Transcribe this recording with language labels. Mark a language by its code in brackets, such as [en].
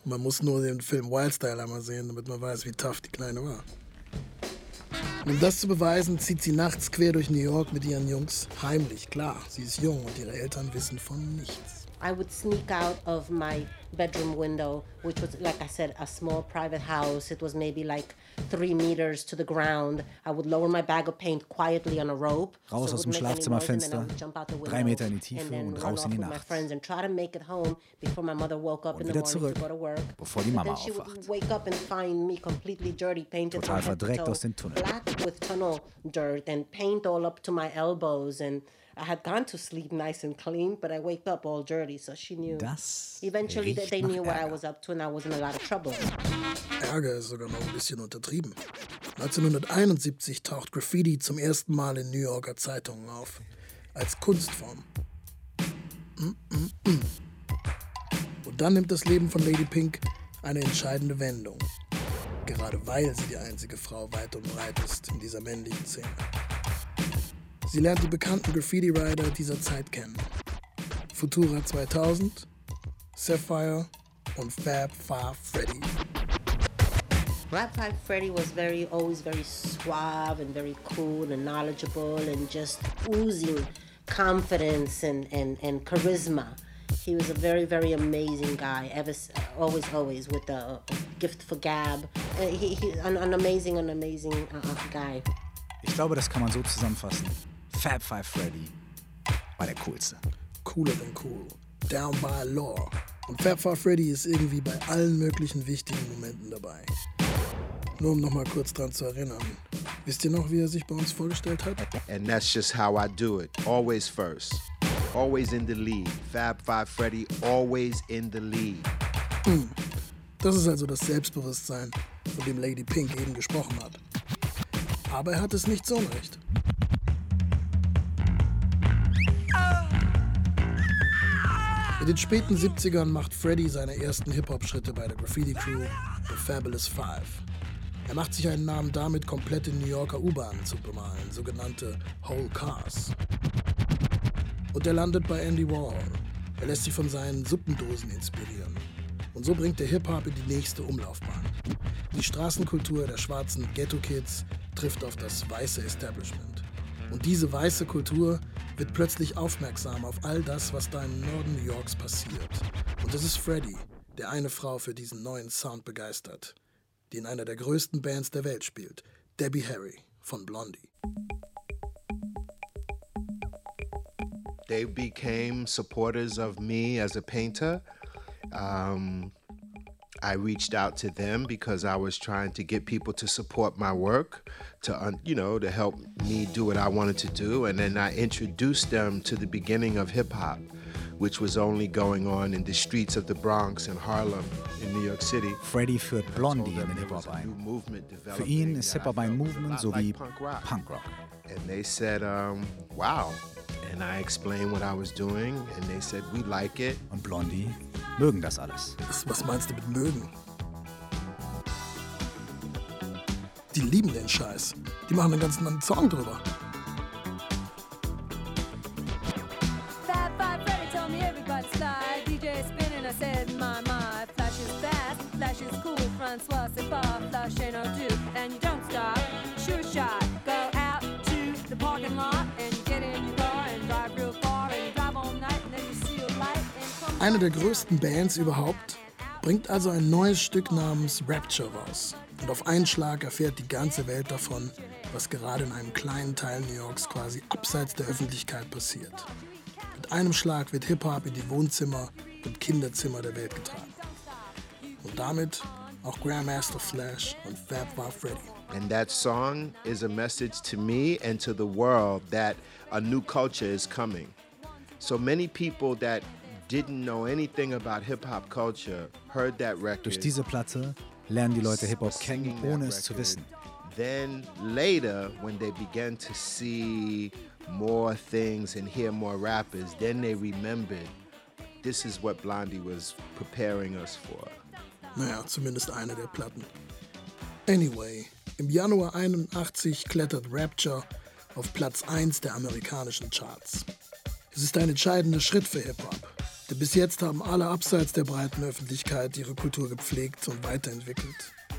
[de] Man muss nur den Film Wildstyle einmal sehen, damit man weiß, wie tough die Kleine war. Um das zu beweisen, zieht sie nachts quer durch New York mit ihren Jungs heimlich. Klar, sie ist jung und ihre Eltern wissen von nichts. [en] I would sneak out of my bedroom window, which was, like I said, a small private house. It was maybe like 3 meters to the ground. I would lower my bag of paint quietly on a rope. [de] Raus aus dem Schlafzimmerfenster, 3 Meter in die Tiefe und raus in die Nacht. [en] And try to make it home before my mother woke up in the morning [de] zurück, [en] to go to work. [de] Bevor die Mama aufwacht. [en] Then she would wake up and find me completely dirty, painted [de] total [en] from [de] verdreckt [en] head to toe, [de] aus den Tunneln. [en] Black with tunnel dirt and paint all up to my elbows and I had gone to sleep nice and clean, but I wake up all dirty, so she knew. [de] Das [en] eventually they knew [de] Ärger. [en] What I was up to and I was in a lot of trouble. [de] Ärger ist sogar noch ein bisschen untertrieben. 1971 taucht Graffiti zum ersten Mal in New Yorker Zeitungen auf. Als Kunstform. Und dann nimmt das Leben von Lady Pink eine entscheidende Wendung. Gerade weil sie die einzige Frau weit und breit ist in dieser männlichen Szene. Sie lernt die bekannten Graffiti-Rider dieser Zeit kennen. Futura 2000, Sapphire und Fab Five Freddy. [en] Fab Five Freddy was always very suave and very cool and knowledgeable and just oozing confidence and charisma. He was a very, very amazing guy, always with the gift for gab. An amazing guy. [de] Ich glaube, das kann man so zusammenfassen. Fab Five Freddy war der Coolste. [en] Cooler than cool. Down by law. [de] Und Fab Five Freddy ist irgendwie bei allen möglichen wichtigen Momenten dabei. Nur um noch mal kurz dran zu erinnern. Wisst ihr noch, wie er sich bei uns vorgestellt hat? [en] And that's just how I do it. Always first. Always in the lead. Fab Five Freddy, always in the lead. [de] Das ist also das Selbstbewusstsein, von dem Lady Pink eben gesprochen hat. Aber er hat es nicht so recht. In den späten 70ern macht Freddy seine ersten Hip-Hop-Schritte bei der Graffiti-Crew, The Fabulous Five. Er macht sich einen Namen damit, komplette New Yorker U-Bahnen zu bemalen, sogenannte Whole Cars. Und er landet bei Andy Warhol. Er lässt sich von seinen Suppendosen inspirieren. Und so bringt der Hip-Hop in die nächste Umlaufbahn. Die Straßenkultur der schwarzen Ghetto-Kids trifft auf das weiße Establishment. Und diese weiße Kultur wird plötzlich aufmerksam auf all das, was da im Norden New Yorks passiert. Und es ist Freddie, der eine Frau für diesen neuen Sound begeistert, die in einer der größten Bands der Welt spielt, Debbie Harry von Blondie. [en] They became supporters of me as a painter. I reached out to them because I was trying to get people to support my work, to help me do what I wanted to do. And then I introduced them to the beginning of hip hop, which was only going on in the streets of the Bronx and Harlem in New York City. [de] Freddie führt Blondie in den Hip-Hop ein. Für ihn ist Hip-Hop ein Movement so wie Punk-Rock. [en] And they said, wow. And I explained what I was doing, and they said, we like it. [de] Und Blondie mögen das alles. Was meinst du mit mögen? Die lieben den Scheiß. Die machen einen ganzen Song drüber. Eine der größten Bands überhaupt bringt also ein neues Stück namens Rapture raus. Und auf einen Schlag erfährt die ganze Welt davon, was gerade in einem kleinen Teil New Yorks quasi abseits der Öffentlichkeit passiert. Mit einem Schlag wird Hip-Hop in die Wohnzimmer und Kinderzimmer der Welt getragen. Und damit auch Grandmaster Flash und Fab Bar Freddy. [en] And that song is a message to me and to the world that a new culture is coming. So many people that didn't know anything about hip-hop culture heard that record. [de] Durch diese Platte lernen die Leute Hip-Hop kennen, ohne es zu wissen. [en] Then later, when they began to see more things and hear more rappers, then they remembered, this is what Blondie was preparing us for. [de] Naja, zumindest eine der Platten. Anyway, im Januar 81 klettert Rapture auf Platz 1 der amerikanischen Charts. Es ist ein entscheidender Schritt für Hip-Hop. Denn bis jetzt haben alle abseits der breiten Öffentlichkeit ihre Kultur gepflegt und weiterentwickelt.